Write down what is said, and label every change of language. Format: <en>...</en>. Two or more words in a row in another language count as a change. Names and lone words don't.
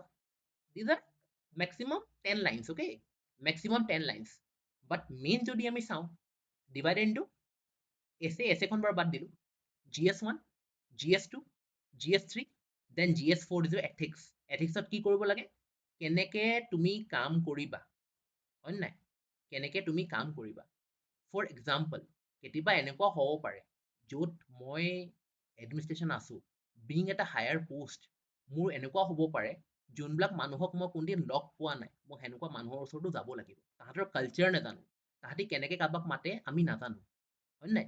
<en>these are maximum 10 lines, okay, maximum 10 lines, but main</en> <as>যদি আমি চাওঁ,</as> <en>divided into</en> <as>এছেখন বাৰু বাদ দিলো,</as> <en>GS1, GS2, GS3, then GS4 is ethics।</en> <as>ethicsত কি কৰিব লাগে, কেনেকে তুমি কাম কৰিবা, হয় নাই, কেনেকে তুমি কাম কৰিবা।</as> <en>for example,</en> <as>কেতিয়াবা এনেকুৱা হ'ব পাৰে য'ত মই এডমিনিষ্ট্ৰেশ্যন আছো, বিং এটা</as> <en>higher post,</en> <as>মোৰ এনেকুৱা হ'ব পাৰে যোনবিলাক মানুহক মই কোনদিন লগ পোৱা নাই, মই সেনেকুৱা মানুহৰ ওচৰতো যাব লাগিব, তাহাঁতৰ কালচাৰ নাজানো, তাহাঁতি কেনেকে কাৰোবাক মাতে আমি নাজানো, হয় নাই?</as>